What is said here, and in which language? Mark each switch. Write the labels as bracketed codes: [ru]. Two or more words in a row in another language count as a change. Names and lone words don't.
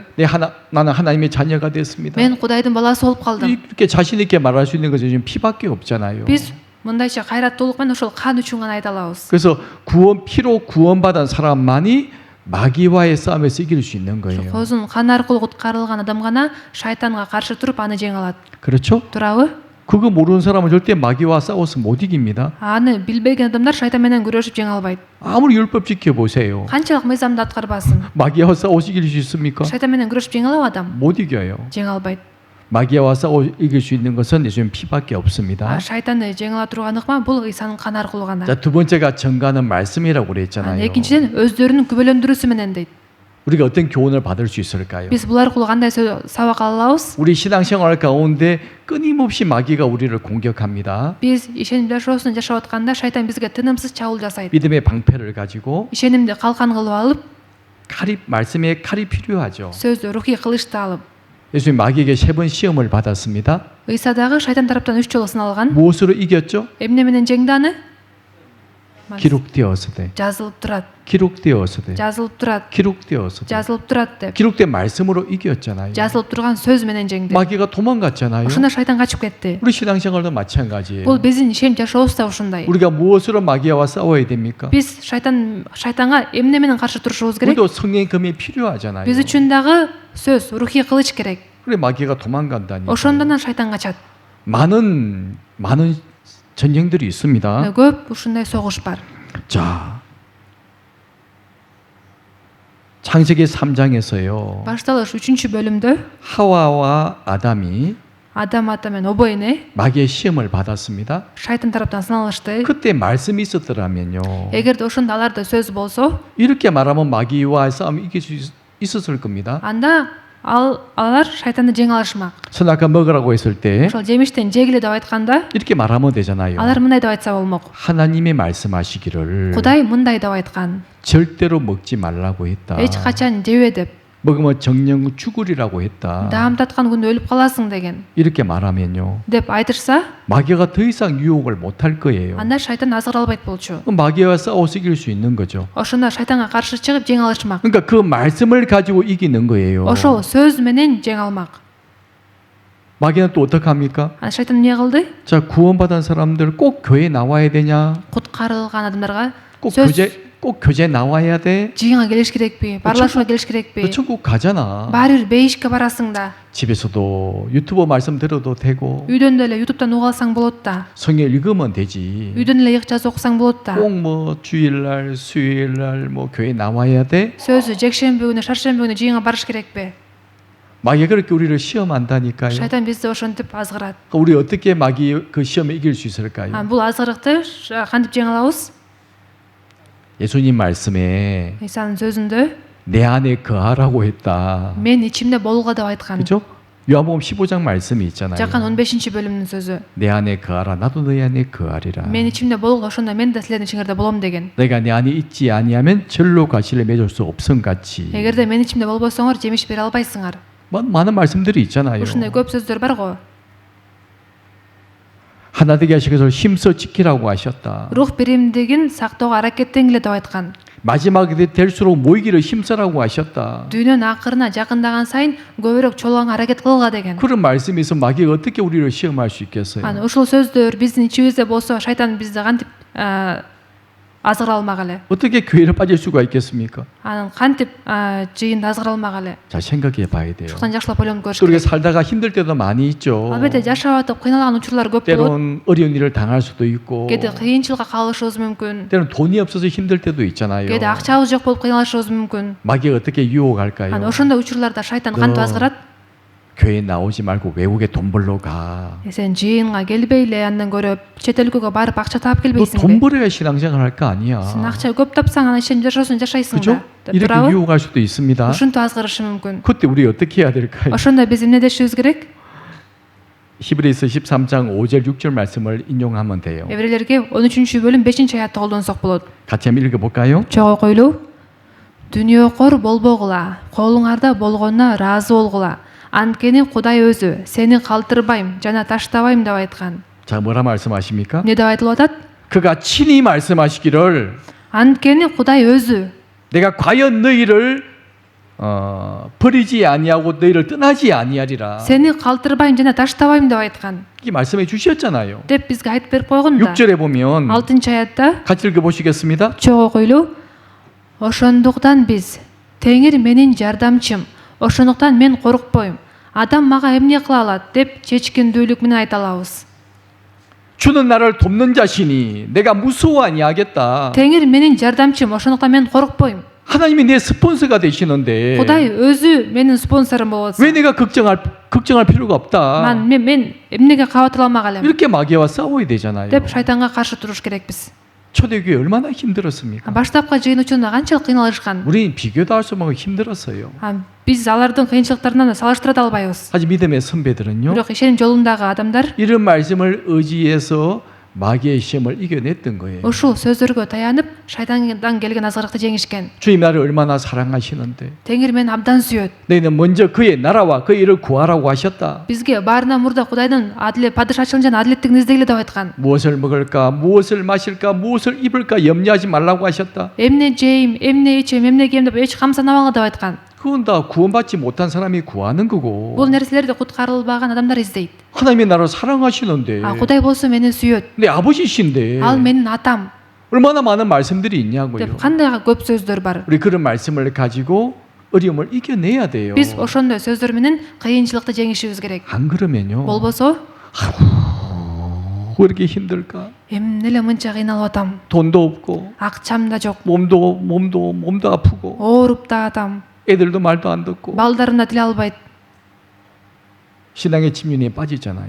[ko] 나는 하나님의 자녀가 됐습니다. [ky] Мен Кудайдын баласы болуп калдым. [ko] 이렇게 자신 있게 말할 수 있는 것은 지금 피밖에 없잖아요. [ky] Биз мындайча кайраттуулук менен ошол кан үчүн гана айта алабыз. [ko] 그래서 피로 구원받은 사람만이 마귀와의 싸움에서 이길 수 있는 거예요. [ky] Козун кан аркылуу куткарылган адам гана шайтанга каршы туруп аны жеңе алат. [ko] 그렇죠? [ky] Туурабы? [ko] 그거 모르는 사람은 절대 마귀와 싸워서 못 이깁니다. [ky] Аны билбеген адамдар шайтан менен күрөшүп жеңе албайт. [ko] 아무리 율법 지켜보세요. [ky] Канчалык мыйзамды аткарбасын. [ko] 마귀와 싸워서 이길 수 있습니까? [ky] Шайтан менен күрөшүп жеңе алабы адам? [ko] 못 이겨요. [ky] Жеңе албайт. [ko] 마귀와 싸워 이길 수 있는 것은 예수님 피밖에 없습니다. [ky] Шайтанды жеңе ала турган ыкма бул Ыйсанын каны аркылуу гана. [ko] 자, 두 번째가 증가하는 말씀이라고 그랬잖아요. [ky] Экинчиден өздөрүнүн күбөлөндүрүүсү менен дейт. [ko] 우리가 어떤 교훈을 받을 수 있을까요? [ky] Биз бул аркылуу кандай сабак ала алабыз? [ko] 우리 신앙생활 가운데 끊임없이 마귀가 우리를 공격합니다. [ky] Биз ишеним жашоосун жашап атканда шайтан бизге тынымсыз чабуул жасайт. [ko] 믿음의 방패를 가지고 [ky] Ишенимди калкан кылып алып, [ko] 말씀에 칼이 필요하죠. [ky] сөздү рухий кылычты алып. [ko] 예수님 마귀에게 3번 시험을 받았습니다. [ky] Ыйса дагы шайтан тараптан 3 жолу сыналган. [ko] 무엇으로 이겼죠? [ky] Эмне менен жеңди аны? [ko] 기록되었으되, [ky] Жазылып турат. [ko] 기록되었으되, [ky] Жазылып турат. [ko] 기록되었으되. [ky] Жазылып турат деп. [ko] 기록된 말씀으로 이겼잖아요. [ky] Жазылып турган сөз менен жеңди. [ko] 마귀가 도망갔잖아요. [ky] Ошондо шайтан качып кетти. [ko] 우리 신앙생활도 마찬가지예요. [ky] Бул биздин ишеним жашообуз да ушундай. [ko] 우리가 무엇으로 마귀와 싸워야 됩니까? [ky] Биз шайтанга эмне менен каршы турушубуз керек? [ko] 우리도 성령의 금이 필요하잖아요. [ky] Биз үчүн дагы сөз, рухий кылыч керек. [ko] 그래 마귀가 도망간다니까. [ky] Ошондон шайтан качат. [ko] 많은 전쟁들이 있습니다. [ky] Көп ушундай согуш бар. [ko] 자, 창세기 3장에서요. [ky] Башталыш 3-бөлүмдө [ko] 하와와 아담이 [ky] Адам ата менен обо эне [ko] 마귀의 시험을 받았습니다. [ky] шайтан тараптан сыналышты. [ko] 그때 말씀이 있었더라면요. [ky] Эгерде ошондо аларда сөз болсо, [ko] 이렇게 말하면 마귀와의 싸움이 이길 수 있었을 겁니다. [ky] анда алар шайтанды жеңе алышмак. [ko] 선악과 먹으라고 했을 때 [ky] Ошол жемиштен жегиле деп айтканда, [ko] 이렇게 말하면 되잖아요. [ky] алар мындай деп айтса болмок. [ko] 하나님의 말씀하시기를 [ky] Кудай мындай деп айткан. [ko] 절대로 먹지 말라고 했다. [ky] Эч качан жебе деп. [ko] 먹으면 정령 죽으리라고 했다. [ky] Даам таткан күндө өлүп каласың деген. [ko] 이렇게 말하면요. [ky] деп айтышса, [ko] 마귀가 더 이상 유혹을 못 할 거예요. [ky] анда шайтан азгыра албайт болчу. [ko] 그럼 마귀와 싸워서 이길 수 있는 거죠. [ky] Ошондо шайтанга каршы чыгып жеңе алышмак. [ko] 그러니까 그 말씀을 가지고 이기는 거예요. [ky] Ошол сөз менен жеңе алмак. [ko] 마귀는 또 어떻게 합니까? [ky] Шайтан эмне кылды? [ko] 자, 구원받은 사람들 꼭 교회 나와야 되냐? [ky] Куткарылган адамдарга [ko] 꼭 [ky] сөз [ko] 교제 나와야 돼? [ky] жыйынга келиш керекпи? Барлашууга келиш [ko] 너 [ky] керекпи? [ko] 천국 가잖아. [ky] Баары бир бейишке барасың да. [ko] 집에서도 유튜브 말씀 들어도 되고 [ky] Үйдөн деле ютубтан уга алсаң болот да. [ko] 성경 읽으면 되지. [ky] Үйдөн эле ыйык жазуу окусаң болот да. [ko] 꼭 뭐 주일날, 수요일날 뭐 교회 나와야 돼? [ky] Сөзү жекшемби күнү, шаршемби күнү жыйынга барыш керекпи? [ko] 마귀가 그렇게 우리를 시험한다니까요. [ky] Шайтан бизди ошентип азгырат. [ko] 우리 어떻게 마귀 그 시험에 이길 수 있을까요? [ky] Бул азгырыкты кантип жеңе алабыз? [ko] 예수님 말씀에 [ky] Исанын сөзүндө [ko] 내 안에 거하라고 했다. [ky] мен ичимде болгула деп айткан. [ko] 그죠? 요한복음 15장 말씀이 있잖아요. [ky] Жакан 15-бөлүмдүн сөзү. [ko] 내 안에 거하라 나도 너희 안에 거하리라. [ky] Мен ичимде болгу, ошондо мен да силердин ичиңерде болом деген. [ko] 내가 내 안에 있지 아니하면 절로 가시를 맺을 수 없음 같이. [ky] Эгерде мен ичимде болбосоңор жемиш бере албайсыңар. [ko] 많은 말씀들이 있잖아요. [ky] Ушундай көп сөздөр бар го. [ko] 하나 되게 하시기 위해서 힘써 지키라고 하셨다. [ky] рух биримдигин сактоого аракеттенгиле деп айткан. [ko] 마지막이 될수록 모이기를 힘써라고 하셨다. [ky] Дүйнөнүн акырына жакындаган сайын көбүрөөк чолууга аракет кылга деген. [ko] 그런 말씀에서 마귀가 어떻게 우리를 시험할 수 있겠어요? [ky] Аны ушул сөздөр биздин ичибизде болсо шайтан бизди кантип азгыра алмак эле? [ko] 어떻게 교회를 빠질 수가 있겠습니까? [ky] Анын кантип жыйынды азгыра алмак эле? [ko] 자, 생각해 봐야 돼요. [ky] Ушуктан жакшылап ойлонуп көрүш [ko] 또 우리가 [ky] керек. [ko] 살다가 힘들 때도 많이 있죠. [ky] Албетте жашап атып кыйналган учурлар көп болот. [ko] 때론 어려운 일을 당할 수도 있고, [ky] Кээде кыйынчылыкка калышыбыз мүмкүн. [ko] 때론 돈이 없어서 힘들 때도 있잖아요. [ky] Кээде акчабыз жок болуп кыйналышыбыз мүмкүн. [ko] 마귀가 어떻게 유혹할까요? [ky] Аны ошондой учурларда шайтан кантип азгырат? [ko] 교회 나오지 말고 외국에 돈 벌러 가. [ky] Сен жыйынга келбейле, андан көрө чет өлкөгө барып акча таап [ko] 너 돈 [ky] келбейсиңби? [ko] 벌어야 신앙생활 할 거 아니야. [ky] Сен акча көп тапсаң анан ишенип жашоосуң, жашайсың [ko] 그죠? [ky] да. деп [ko] 이렇게 [ky] турабы? [ko] 유혹할 수도 있습니다. [ky] Ушинтип азгырышы мүмкүн. [ko] 그때 우리 어떻게 해야 될까요? [ky] Ошондо биз эмне дешибиз керек? [ko] 히브리서 13장 5절 6절 말씀을 인용하면 돼요. [ky] Эврейлерге 13-бөлүм 5-аятты колдонсок болот. [ko] 같이 한번 읽어볼까요? [ky] Чогуу окуйлу. Дүнүйөкөр болбогула, колуңарда болгонуна ыраазы болгула. Анткени Кудай өзү сени калтырбайм жана таштабайм деп айткан. [ko] 자, 뭐라 말씀하십니까? [ky] эмне деп айтылып атат? [ko] 그가 친히 말씀하시기를 [ky] Анткени Кудай өзү [ko] 내가 과연 너희를 버리지 아니하고 너희를 떠나지 아니하리라. [ky] сени калтырбайм жана таштабайм деп айткан. [ko] 이렇게 말씀해 주셨잖아요. [ky] деп бизге айтып берип койгон да. [ko] 6절에 보면 [ky] 6-аятта [ko] 같이 읽어보시겠습니다. [ky] чогуу окуйлу. Ошондуктан биз Теңир менин жардамчым, ошондуктан мен коркпойм. Адам мага эмне кыла алат деп чечкиндүүлүк менен айта алабыз. [ko] 주는 나를 돕는 자신이 내가 무서워 아니하겠다. [ky] Теңир менин жардамчым, ошондуктан мен коркпойм. [ko] 하나님이 내 스폰서가 되시는데 [ky] Кудай өзү менин спонсорум болот. [ko] 왜 내가 걱정할 필요가 없다. [ky] мен эмнеге кабатыр алмак элем [ko] 이렇게 마귀와 싸워야 되잖아요. [ky] деп шайтанга каршы туруш керекпиз. [ko] 초대교회 얼마나 힘들었습니까? [ky] Баштапкы жыйын учурунда канчалык кыйналышкан. [ko] 우리 비교도 할 수 없는 힘들었어요. [ky] Биз алардын кыйынчылыктарынан салыштыра да албайбыз. [ko] 하지만 믿음의 선배들은요. [ky] Бирок ишеним жолундагы адамдар [ko] 이런 말씀을 의지해서 마귀의 시험을 이겨냈던 거예요. [ky] ушул сөздөргө таянып шайтандан келген азгырыкты жеңишкен. [ko] 주님 나를 얼마나 사랑하시는데 [ky] Теңир мени абдан сүйөт. [ko] 너희는 먼저 그의 나라와 그의 일을 구하라고 하셨다. [ky] Бизге баарынан мурда Кудайдын падышачылыгын жана адилеттигин издегиле деп айткан. [ko] 무엇을 먹을까, 무엇을 마실까, 무엇을 입을까 염려하지 말라고 하셨다. [ky] Эмне жейм, эмне ичем, эмне кийем деп эч камсанабаңар деп айткан. [ko] 그건 다 구원받지 못한 사람이 구하는 거고 [ky] Бул нерселерди куткарылбаган адамдар издейт. [ko] 하나님이 나를 사랑하시는데 [ky] Кудай болсо мени сүйөт. [ko] 내 아버지신데 [ky] Ал менин атам [ko] 얼마나 많은 말씀들이 있냐고요. [ky] деп кандай көп сөздөр бар. [ko] 우리 그런 말씀을 가지고 어려움을 이겨내야 돼요. [ky] Биз ошондой сөздөр менен кыйынчылыкты жеңишибиз керек. [ko] 안 그러면요. [ky] Болбосо [ko] 왜 이렇게 힘들까? [ky] эмне эле мынча кыйналып атам. [ko] 돈도 없고 [ky] Акчам да жок. [ko] 몸도 아프고 [ky] Ооруп да атам. [ko] 애들도 말도 안 듣고 [ky] Балдарым да тиле албайт [ko] 신앙의 침륜에 빠지잖아요.